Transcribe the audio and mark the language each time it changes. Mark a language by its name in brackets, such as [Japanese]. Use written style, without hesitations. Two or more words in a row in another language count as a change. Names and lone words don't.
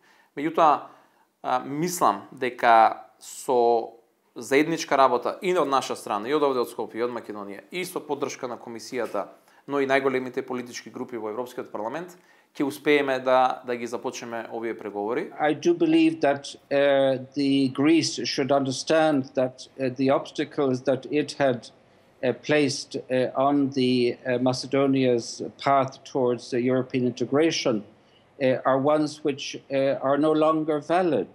[Macedonian] Меѓутоа, мислам дека со заедничка работа и од наша страна, и од овде од Скопје, и од Македонија, и со поддршка на комисијата, но и најголемите политички групи во Европскиот парламент, ќе успееме да ги започнеме овие преговори. [English] I do believe that the Greece should understand that the obstacles that it had placed on the Macedonia's path towards European integration are ones which are no longer valid.